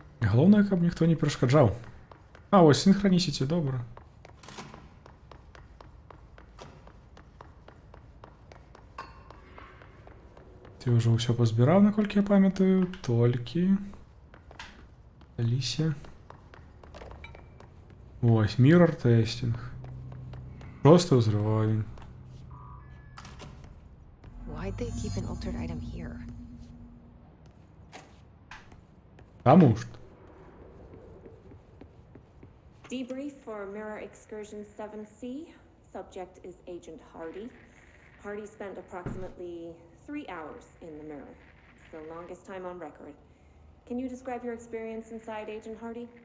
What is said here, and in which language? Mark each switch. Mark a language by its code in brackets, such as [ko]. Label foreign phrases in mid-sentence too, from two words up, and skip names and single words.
[be] Галоўнае, каб ніхто не перашкаджаў. А, ось, синхронісіці, добра. Ты ўжо ўсё пазбіраў, наколькі я памятаю, толькі... Алісія. Ось, [en] mirror testing. [be] Просто ўзровень. [en] Why'd they keep an altered item here? [be] Таму што. [en] Debrief for Mirror Excursion 7C. Subject is Agent Hardy. Hardy spent approximately 3 hours in the mirror. It's the longest time on record. Can you describe your experience inside, Agent Hardy?